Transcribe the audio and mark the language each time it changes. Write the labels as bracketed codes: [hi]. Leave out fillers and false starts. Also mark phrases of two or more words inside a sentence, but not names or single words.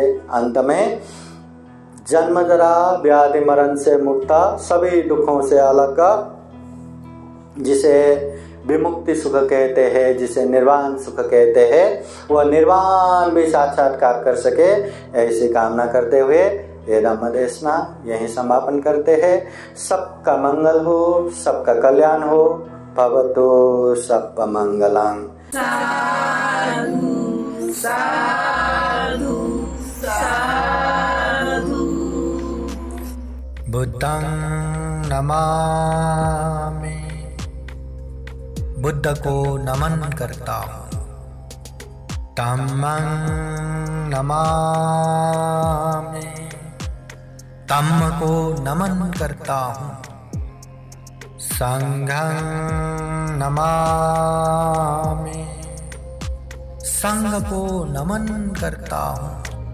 [hi] अंत में जन्म जरा व्याधि मरण से मुक्त, सभी दुखों से अलग, जिसे विमुक्ति सुख कहते हैं, जिसे निर्वाण सुख कहते हैं, वह निर्वाण भी साक्षात्कार कर सके। ऐसी कामना करते हुए ये धम्म देशना यहीं समापन करते हैं। सबका मंगल हो, सबका कल्याण हो। [pi] भवतु सब मंगलम्। साधु साधु साधु। बुद्धं नमामि, [hi] बुद्ध को नमन करता हूँ। [pi] धम्मं नमामि, [hi] धम्म को नमन करता हूँ। [pi] संघं नमामि, [hi] संघ को नमन करता हूँ।